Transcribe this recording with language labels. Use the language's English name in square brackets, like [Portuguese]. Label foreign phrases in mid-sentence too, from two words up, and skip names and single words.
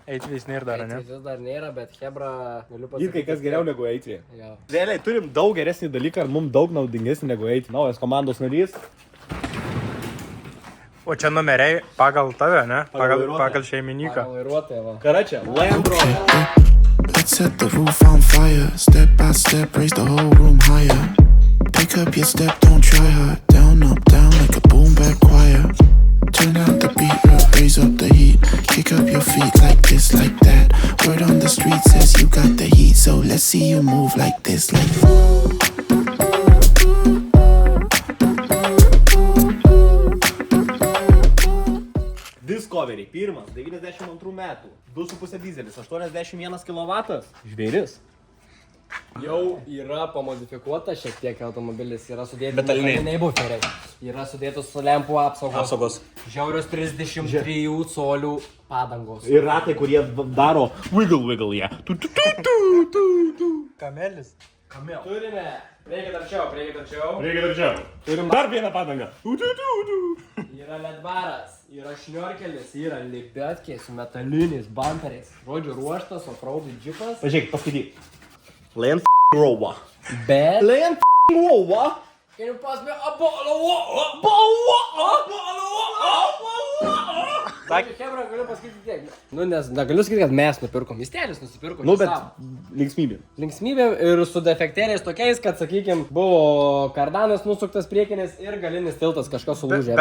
[Lithuanian] Eitvis nėra dar, ne? Vis dar nėra, bet hebra galiu Ir pasakyti. kai kas geriau negu eitvė. Jo. Realiai turim daug geresnį dalyką ir mums daug naudingesnį negu eiti. Naujas komandos narys. O čia numeriai pagal tave, ne? Pagal vairuotoją. Pagal šeimininką. Pagal vairuotoją, va. Karačia, Land Rover. [English] Let's set the roof on fire. Step by step, raise the whole room higher. Pick up your step, don't try hard. Down, up, down like a boom back choir. Turn out the beat, raise up the heat. Kick up your feet like this, like that. Word on the street says you got the heat, so let's see you move like this, like [Lithuanian] Discovery, pirmas, 92 metų. 2,5 dizelis, 81 kW. Žvėris. Jau yra pamodifikuota šiek tiek automobilis, yra sudėti Metaliniai buferiai. Yra sudėtos su lempų apsaugos. Žiaurios 33 colių padangos. Ir ratai, kurie daro wiggle, jie. Kamelis. Turime. Priekit arčiau. Reikia dar čia. Turim dar vieną padangą. Yra ledvaras, yra šniorkelis, yra libetkės su metaliniais bumperiais. Žodžiu, ruoštas, offroad džipas. Pažiūrėk, paskaityk. Land Rover. Bet... Land Rover. [English] Can you pass me a bottle of water? [Lithuanian] Hebra, galiu pasakyti tiek. Nu, nes negaliu sakyti, kad mes nupirkom. Mistelis nusipirko. Nu, bet savo. linksmybė. Linksmybė ir su defektėliais tokiais, kad, sakykim, buvo kardanas nusuktas priekinis ir galinis tiltas kažkas sulūžė.